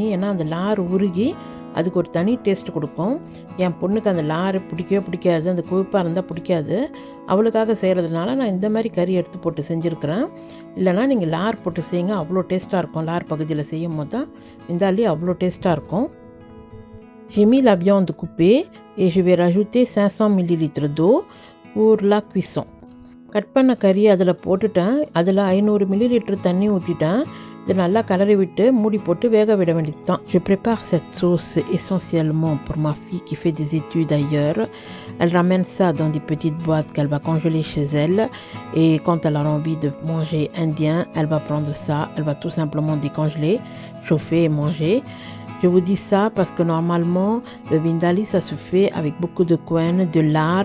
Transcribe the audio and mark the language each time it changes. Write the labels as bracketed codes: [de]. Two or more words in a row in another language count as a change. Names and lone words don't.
[ta] ஏன்னா அந்த லார் உருகி அதுக்கு ஒரு தனி டேஸ்ட் கொடுக்கும். என் பொண்ணுக்கு அந்த லார் பிடிக்கவே பிடிக்காது, அந்த கொழுப்பாக இருந்தால் பிடிக்காது. அவளுக்காக செய்கிறதுனால நான் இந்த மாதிரி கறி எடுத்து போட்டு செஞ்சுருக்கிறேன். இல்லைனா நீங்கள் லார் போட்டு செய்யுங்க, அவ்வளோ டேஸ்ட்டாக இருக்கும். லார் பகுதியில் செய்யும் போது தான் விந்தாலி அவ்வளோ டேஸ்ட்டாக இருக்கும். [fr] J'ai mis la viande coupée et je vais rajouter 500 ml d'eau pour la cuisson. [ta] கட் பண்ண கறி அதில் போட்டுட்டேன். அதில் 500 ml தண்ணி ஊற்றிட்டேன். இது நல்லா கலரி விட்டு மூடி போட்டு வேக விட வேண்டியது தான். [fr] Je prépare cette sauce essentiellement pour ma fille qui fait des études ailleurs. Elle ramène ça dans des petites boîtes qu'elle va congeler chez elle. Et quand elle a envie de manger indien, elle va prendre ça. Elle va tout simplement décongeler, chauffer et manger. Je vous dis ça parce que normalement, le vindaloo, ça se fait avec beaucoup de couenne, de lard.